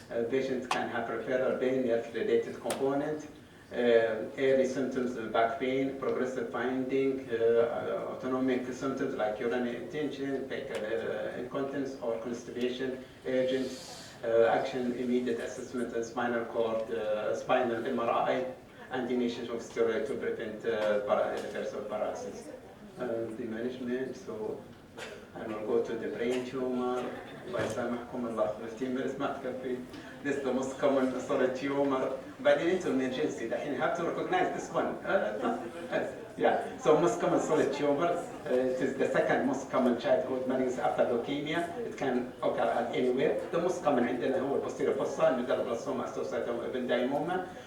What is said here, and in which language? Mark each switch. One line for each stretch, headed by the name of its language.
English: Patients can have peripheral pain, nerve-related component, early symptoms of back pain, progressive finding, autonomic symptoms like urinary intention, incontinence or constipation, urgent action, immediate assessment of spinal cord, spinal MRI, and initiation of steroid to prevent irreversible paralysis. The management, so I will go to the brain tumor.
Arabic: الله يسامحكم الله
English: 15 minutes
Arabic: ما تكفي.
English: This is the most common solid tumor.
Arabic: بعدين
English: into emergency.
Arabic: الحين
English: you have to recognize this one. Yeah. So most common solid tumor. It is the second most common childhood malignancy after leukemia. It can occur at anywhere. The most common
Arabic: عندنا هو
English: posterior fossa, medulloblastoma, astrocytoma, ependymoma.